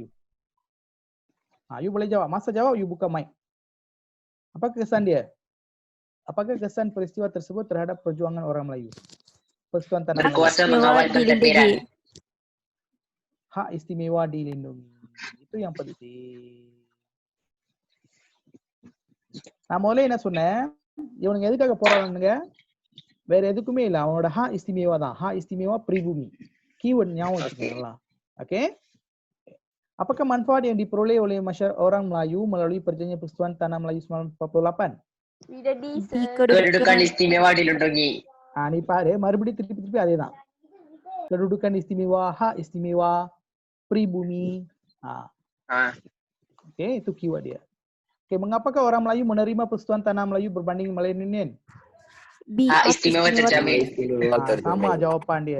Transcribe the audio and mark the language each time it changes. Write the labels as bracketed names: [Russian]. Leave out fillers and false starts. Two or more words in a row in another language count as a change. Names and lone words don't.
[Malay] You boleh jawab. Masa jawab you buka mic. Apa kesan dia? Apakah kesan peristiwa tersebut terhadap perjuangan orang Melayu? Persekutuan Tanah Melayu. Berkuasa mengawal pentadbiran. Hak istimewa dilindungi. Itu yang penting. [Tamil] நான் முதல்ல என்ன சொன்னேன், இவனுங்க எதுக்காக போராடுறானுங்க? வேற எதுக்குமே இல்ல, அவனோட [Malay] hak istimewa [Tamil] தான். [Malay] hak istimewa pribumi. [Tamil] Keyword ஞாபகம் வச்சுக்கோங்களா. [Malay] Okey? Apakah manfaat yang diperoleh oleh orang Melayu melalui perjanjian Persekutuan Tanah Melayu 1948? Vida D. Kedudukan istimewa dilindungi. [Tamil] Ni பாரு, மறுபடியும் திருப்பி அதேதான். [Malay] Kedudukan istimewa, hak istimewa, pribumi. Okey, itu keyword dia. Okey, mengapakah orang Melayu menerima Persekutuan Tanah Melayu berbanding Malayan Union? B. Hak istimewa terjamin. Sama jawapan dia.